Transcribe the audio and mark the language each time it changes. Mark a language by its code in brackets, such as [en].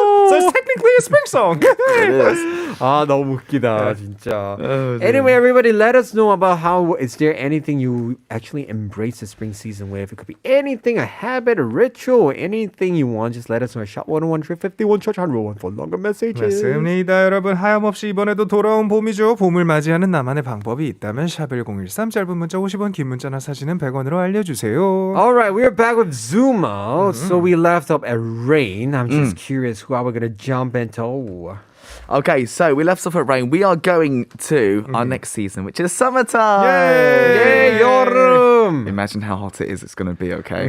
[en] So it's technically a spring song. It is. [ko] 아 너무 웃기다 진짜. [en] Anyway, everybody, let us know about how is there anything you actually embrace the spring season with. It could be anything, a habit, a ritual, or anything you want. Just let us know. Shop 101 351 Church on Rowan for longer messages. [ko] 맞습니다. 여러분 하염없이 이번에도 돌아온 봄이죠. 봄을 맞이하는 나만의 방법이 있다면 샵1013 짧은 문자 50원 긴 문자나 사진은 100원으로 알려주세요. [en] All right, we're back with Zuma. So we left up at rain. I'm just curious who are we going to jump into? Okay, so we left off at rain. We are going to our next season, which is summertime. Yay, [ko] 여름! [en] Imagine how hot it is. It's going to be, okay?